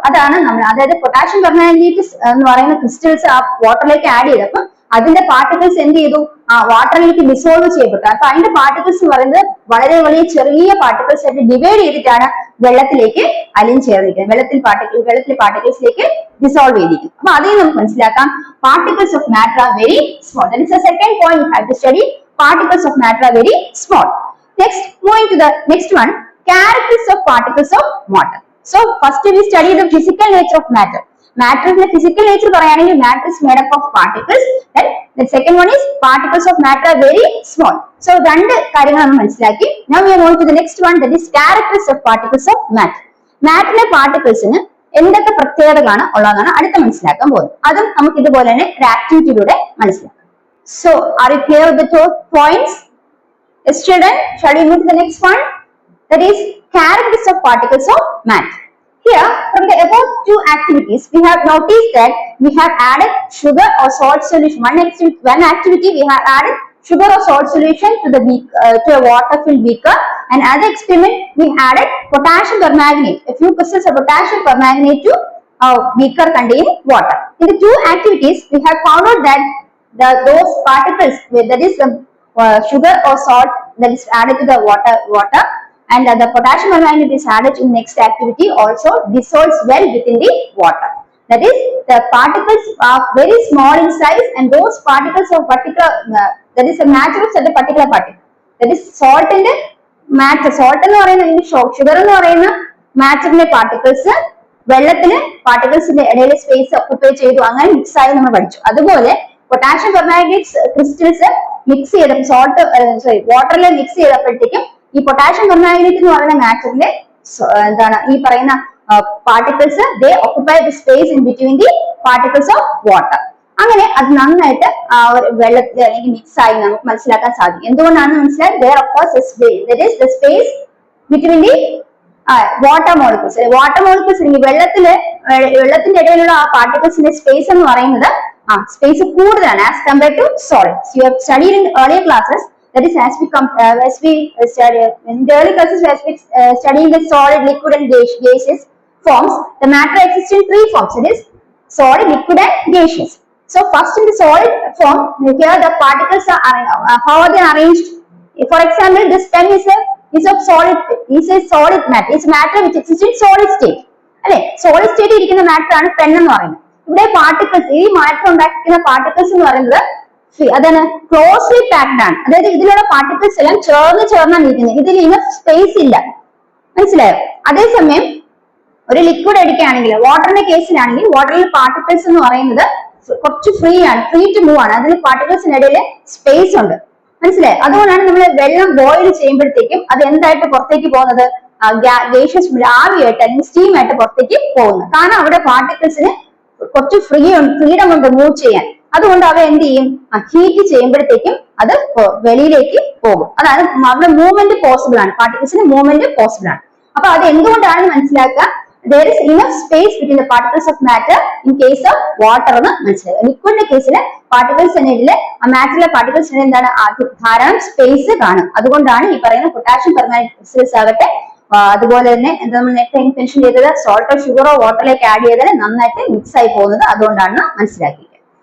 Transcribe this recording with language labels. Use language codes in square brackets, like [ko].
[ml] അതാണ് നമ്മൾ, അതായത് പൊട്ടാഷ്യം പെർമാംഗനേറ്റ് എന്ന് പറയുന്ന ക്രിസ്റ്റൽസ് ആ വാട്ടറിലേക്ക് ആഡ് ചെയ്തപ്പോൾ അതിന്റെ പാർട്ടിക്കിൾസ് എന്ത് ചെയ്തു, ആ വാട്ടറിലേക്ക് ഡിസോൾവ് ചെയ്യപ്പെട്ടു. അപ്പൊ അതിന്റെ പാർട്ടിക്കിൾസ് എന്ന് പറയുന്നത് വളരെ വലിയ ചെറിയ പാർട്ടിക്കിൾസ് ആയിട്ട് ഡിവൈഡ് ചെയ്തിട്ടാണ് വെള്ളത്തിലേക്ക് അലിഞ്ഞ് ചേർന്നിരിക്കുന്നത്, വെള്ളത്തിലെ പാർട്ടിക്കിൾസിലേക്ക് ഡിസോൾവ് ചെയ്തിരിക്കും. അപ്പൊ അതിൽ നമുക്ക് മനസ്സിലാക്കാം [en] Particles of matter are very small. That is the second point you have to study. Particles of matter are very small. Next, moving to the next one, characteristics of particles of matter. So first we study the physical nature of matter. Matter is the physical nature പറയുകയാണെങ്കിൽ matter is made up of particles. Then the second one is particles of matter are very small. [ml] So രണ്ട് കാര്യങ്ങൾ നമ്മൾ മനസ്സിലാക്കി. [en] Now we are going to the next one, that is characteristics of particles of matter. [ml] മാറ്ററിലെ പാർട്ടിക്കിൾസിന് എന്തൊക്കെ പ്രത്യേകതകളാണ് ഉള്ളതെന്നാണ് അടുത്ത മനസ്സിലാക്കാൻ പോകുന്നത്. അതും നമുക്ക് ഇതുപോലെ തന്നെ ഒരു ആക്ടിവിറ്റിയിലൂടെ മനസ്സിലാക്കാം. [en] So, are you clear with the 2 points? Student, shall we move to the next one? That is characteristics of particles of matter. Here, from the above two activities, we have noticed that we have added sugar or salt solution. One activity we have added sugar or salt solution to the to a water-filled beaker, and other experiment we added potassium permanganate, a few crystals of potassium permanganate to a beaker containing water. In the two activities, we have found out that those particles, that is the sugar or salt that is added to the water, and the potassium permanganate is added in next activity also dissolves well within the water. That is, the particles are very small in size, and those particles of particular that is a matter of a particular particle. That is salt in the matter. [ml] Salt എന്ന് പറയുന്ന sugar എന്ന് പറയുന്ന മാറ്ററിന്റെ particles വെള്ളത്തിന് പാർട്ടിക്കിൾസിന്റെ ഇടയിൽ space ഒക്കുപൈ ചെയ്തു, അങ്ങനെ mix ആയി നമ്മൾ പഠിച്ചു. അതുപോലെ പൊട്ടാഷ്യം പെർമാംഗനേറ്റ് ക്രിസ്റ്റൽസ് മിക്സ് ചെയ്ത വാട്ടറിൽ മിക്സ് ചെയ്തപ്പോഴത്തേക്കും ഈ പൊട്ടാഷ്യം പെർമാംഗനേറ്റ് എന്ന് പറയുന്ന മാറ്ററിന്റെ എന്താണ് ഈ പറയുന്ന particles [en] They occupy the space in between the particles of water. [ml] അങ്ങനെ അത് നന്നായിട്ട് വെള്ളത്തിൽ അല്ലെങ്കിൽ മിക്സ് ആയി നമുക്ക് മനസ്സിലാക്കാൻ സാധിക്കും. എന്തുകൊണ്ടാണെന്ന് മനസ്സിലായി, [en] there occurs a space, that is the space between the water molecules. [ml] Water molecules വെള്ളത്തിന്റെ ഇടയിലുള്ള ആ പാർട്ടിക്കിൾസിന്റെ സ്പേസ് എന്ന് പറയുന്നത് സ്പേസ് കൂടുതലാണ് [en] As compared to solids. You have studied in earlier classes, that is as we study in the early classes as we studying the solid, liquid and gaseous forms. The matter exists in three forms, that is solid, liquid and gaseous. So first in the solid form, here the particles are how are they arranged? For example, this pen is of solid, is a solid matter. It's matter which exists in solid state. [ml] അല്ലെ, solid state ഇരിക്കുന്ന matter ആണ് pen എന്ന് പറയുന്നത്. ഇവിടെ particles, ഈ matter ഉണ്ടാക്കുന്ന particles എന്ന് പറയുന്നത് അതാണ് ക്ലോസ്ലി പാക്ഡ് ആണ്. അതായത് ഇതിലുള്ള പാർട്ടിക്കിൾസ് എല്ലാം ചേർന്നാണ് ഇരിക്കുന്നത്. ഇതിൽ ഇനഫ് സ്പേസ് ഇല്ല, മനസ്സിലായോ? അതേസമയം ഒരു ലിക്വിഡ് എടുക്കുകയാണെങ്കിൽ, വാട്ടറിന്റെ കേസിലാണെങ്കിൽ വാട്ടറിൽ പാർട്ടിക്കിൾസ് എന്ന് പറയുന്നത് കുറച്ച് ഫ്രീ ടു മൂവ് ആണ്. അതിൽ പാർട്ടിക്കിൾസിനിടയിൽ സ്പേസ് ഉണ്ട്, മനസ്സിലായി? അതുകൊണ്ടാണ് നമ്മൾ വെള്ളം ബോയിൽ ചെയ്യുമ്പോഴത്തേക്കും അത് എന്തായിട്ട് പുറത്തേക്ക് പോകുന്നത്, ഗേഷ്യസ് ആവിയായിട്ട് അല്ലെങ്കിൽ സ്റ്റീം ആയിട്ട് പുറത്തേക്ക് പോകുന്നത്. കാരണം അവിടെ പാർട്ടിക്കിൾസിന് കുറച്ച് ഫ്രീഡം ഉണ്ട് മൂവ് ചെയ്യാൻ. അതുകൊണ്ട് അവ എന്ത് ചെയ്യും, ഹീറ്റ് ചെയ്യുമ്പോഴത്തേക്കും അത് വെളിയിലേക്ക് പോകും. അതാണ് അവിടെ മൂവ്മെന്റ് പോസിബിൾ ആണ്, പാർട്ടിക്കിൾസിന് മൂവ്മെന്റ് പോസിബിൾ ആണ്. അപ്പൊ അത് എന്തുകൊണ്ടാണ് മനസ്സിലാക്കുക, [en] there is enough space between the particles of matter in case of water [ml] എന്ന് മനസ്സിലാക്കുക. ലിക്വിഡിന്റെ കേസിൽ പാർട്ടിക്കിൾസിനിടയില് ആ മാറ്ററിലെ പാർട്ടിക്കിൾസിന് എന്താണ് ധാരാളം സ്പേസ് കാണും. അതുകൊണ്ടാണ് ഈ പറയുന്ന പൊട്ടാഷ്യം പെർമാംഗനേറ്റ് ക്രിസ്റ്റൽസ് ആകട്ടെ, അതുപോലെ തന്നെ എന്താ നമ്മൾ നേരത്തെ മെൻഷൻ ചെയ്തത് സോൾട്ടോ ഷുഗറോ വാട്ടറിലേക്ക് ആഡ് ചെയ്താൽ നന്നായിട്ട് മിക്സ് ആയി പോകുന്നത് അതുകൊണ്ടാണ് മനസ്സിലാക്കിയത്.